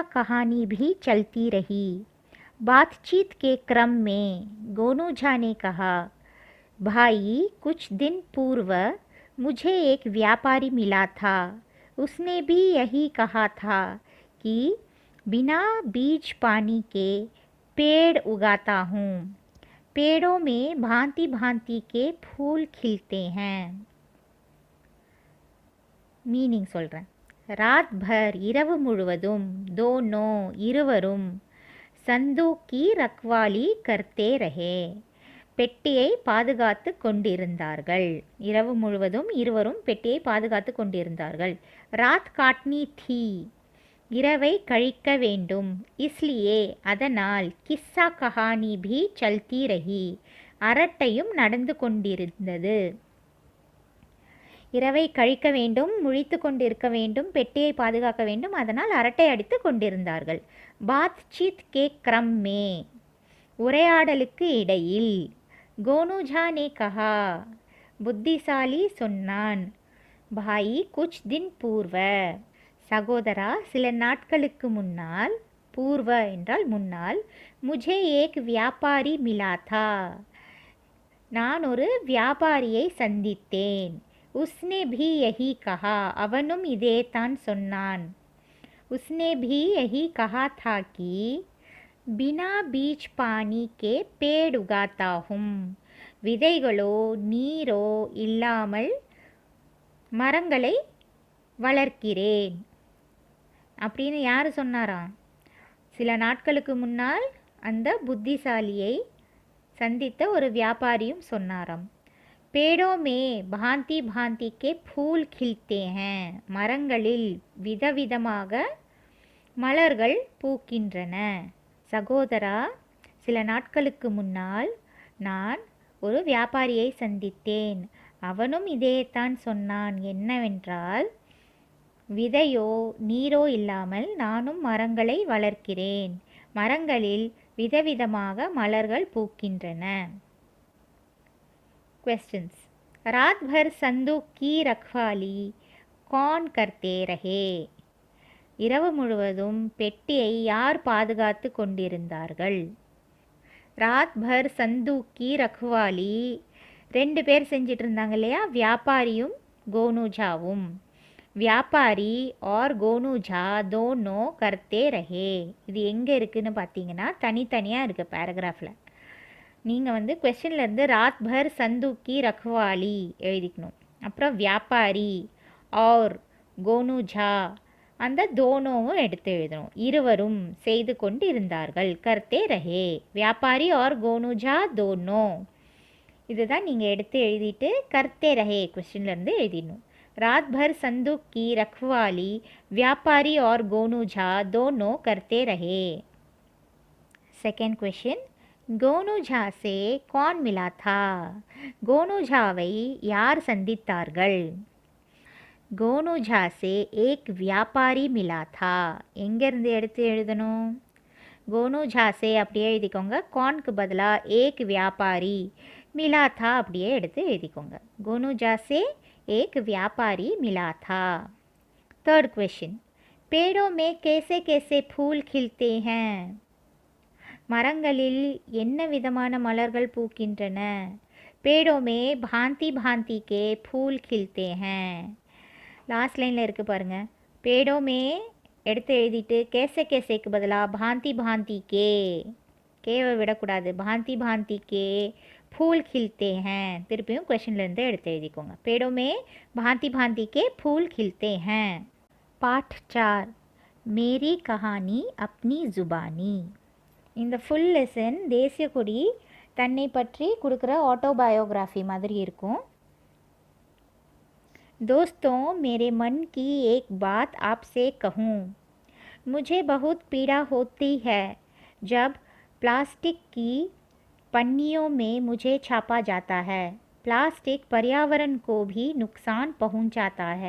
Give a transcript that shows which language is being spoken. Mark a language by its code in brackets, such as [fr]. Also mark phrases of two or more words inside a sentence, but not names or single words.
[hi] कहानी भी चलती रही बातचीत के क्रम में गोनू झा ने कहा भाई कुछ दिन पूर्व मुझे एक व्यापारी मिला था उसने भी यही कहा था कि बिना बीज पानी के पेड़ उगाता हूँ पेड़ों में भांति भांति के फूल खिलते हैं [ta] मीनिंग சொல்கிறேன் [hi] रात भर [ta] இரவு முழுவதும் दोनों இருவரும் [hi] संदूक की रखवाली करते रहे [ta] பெட்டியை பாதுகாத்து கொண்டிருந்தார்கள் இரவு முழுவதும் இருவரும் பெட்டியை பாதுகாத்து கொண்டிருந்தார்கள் [hi] रात काटनी थी [ta] இரவை கழிக்க வேண்டும் इसलिए அதனால் [hi] किस्सा कहानी भी चलती रही [ta] அரட்டையும் நடந்து கொண்டிருந்தது இரவை கழிக்க வேண்டும் முழித்து கொண்டிருக்க வேண்டும் பெட்டியை பாதுகாக்க வேண்டும் அதனால் அரட்டை அடித்து கொண்டிருந்தார்கள் [hi] बातचीत के क्रम में [ta] உரையாடலுக்கு இடையில் गोनू झा ने कहा புத்திசாலி சொன்னான் [hi] भाई कुछ दिन पूर्व [ta] சகோதரா சில நாட்களுக்கு முன்னால் பூர்வ என்றால் முன்னால் [hi] मुझे एक व्यापारी मिला था [ta] நான் ஒரு வியாபாரியை சந்தித்தேன் [hi] उसने भी यही कहा [ta] அவனும் இதே தான் சொன்னான் [hi] उसने भी यही कहा था कि बिना बीज पानी के पेड़ उगाता हूँ [ta] விதைகளோ நீரோ இல்லாமல் மரங்களை வளர்க்கிறேன் அப்படின்னு யார் சொன்னாராம் சில நாட்களுக்கு முன்னால் அந்த புத்திசாலியை சந்தித்த ஒரு வியாபாரியும் சொன்னாராம் [hi] पेड़ों में भांति भांति के फूल खिलते हैं. [ta] மரங்களில் விதவிதமாக மலர்கள் பூக்கின்றன. சகோதரா, சில நாட்களுக்கு முன்னால் நான் ஒரு வியாபாரியை சந்தித்தேன். அவனும் இதைத்தான் சொன்னான். என்னவென்றால், விதையோ நீரோ இல்லாமல் நானும் மரங்களை வளர்க்கிறேன். மரங்களில் விதவிதமாக மலர்கள் பூக்கின்றன. क्वेश्चंस. [hi] रात भर संदूक की रखवाली कौन करते रहे? [ta] இரவு முழுவதும் பெட்டியை யார் பாதுகாத்து கொண்டிருந்தார்கள்? [hi] रात भर संदूक की रखवाली, [ta] 2 பேர் செஞ்சிட்டு இருந்தாங்க இல்லையா, வியாபாரியும் கோனூஜாவும். [hi] வியாபாரி और கோனூஜா दोनों करते रहे. [ta] இது எங்கே இருக்குன்னு பார்த்தீங்கன்னா தனித்தனியாக இருக்குது பேராகிராஃபில். நீங்கள் வந்து கொஸ்டின்லேருந்து [hi] रात भर संदूक की रखवाली [ta] எழுதிக்கணும். அப்புறம் வியாபாரி और கோனூஜா அந்த தோனோவும் எடுத்து எழுதணும். இருவரும் செய்து கொண்டு இருந்தார்கள். [hi] करते रहे. [ta] வியாபாரி और கோனூஜா தோனோ. இதுதான் நீங்கள் எடுத்து எழுதிட்டு [hi] करते रहे [ta] கொஸ்டின்லேருந்து எழுதிடணும். [hi] रात भर संदूक की रखवाली व्यापारी और गोनू झा दोनों करते रहे. [en] second question. [hi] கோனூஜா से कौन मिला था? [ta] கோனூஜாவை யார் சந்தித்தார்கள்? [hi] கோனூஜா से एक व्यापारी मिला था. [ta] எங்கேருந்து எடுத்து எழுதணும்? கோனூஜா से அப்படியே எழுதிக்கோங்க. கான்க்கு பதிலாக [hi] एक व्यापारी मिला था [ta] அப்படியே எடுத்து எழுதிக்கோங்க. [hi] கோனூஜா से एक व्यापारी मिला था. [en] third question. [hi] पेड़ों में कैसे कैसे फूल खिलते हैं? [ta] மரங்களில் என்ன விதமான மலர்கள் பூக்கின்றன? [hi] पेड़ों में भांति भांति के फूल खिलते हैं. [en] last line [ta] இருக்குது பாருங்கள். பேடோமே எடுத்து எழுதிட்டு கேசே கேசேக்கு பதிலாக [hi] भांति भांति [ta] கேவை விடக்கூடாது. [hi] भांति भांति के फूल खिलते हैं. [ta] திருப்பியும் கொஷின்லேருந்து எடுத்து எழுதிக்கோங்க. [hi] पेड़ों में भांति भांति के फूल खिलते हैं. पाठ 4. मेरी कहानी अपनी जुबानी. [ta] இந்த [en] full lesson [ta] தேசிய கொடி தன்னை பற்றி கொடுக்குற ஆட்டோபயோகிராஃபி மாதிரி இருக்கும். [hi] दोस्तों, मेरे मन की एक बात आपसे कहूँ. मुझे बहुत पीड़ा होती है जब प्लास्टिक की पन्नियों में मुझे छापा जाता है. प्लास्टिक पर्यावरण को भी नुकसान पहुँचाता है.